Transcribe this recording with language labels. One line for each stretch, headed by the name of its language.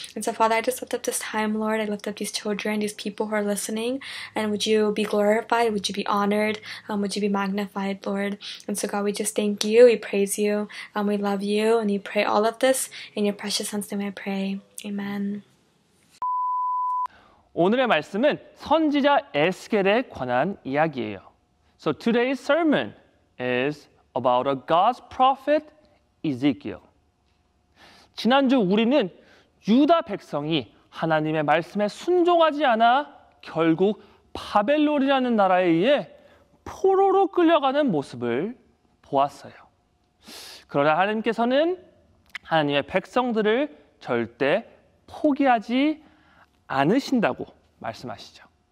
English: And so, Father, I just lift up this time, Lord. I lift up these children, these people who are listening, and would you be glorified? Would you be honored? Would you be magnified, Lord? And so, God, we just thank you, we praise you, we love you, and we pray all of this in your precious Son's name I pray. Amen.
Korean: 오늘의 말씀은 선지자 에스겔에 관한 이야기예요.
English: So today's sermon is about a God's prophet Ezekiel.
Korean: 지난주 우리는 유다 백성이 하나님의 말씀에 순종하지 않아 결국 바벨론이라는 나라에 의해 포로로 끌려가는 모습을 보았어요. 그러나 하나님께서는 하나님의 백성들을 절대 포기하지 않으신다고 말씀하시죠.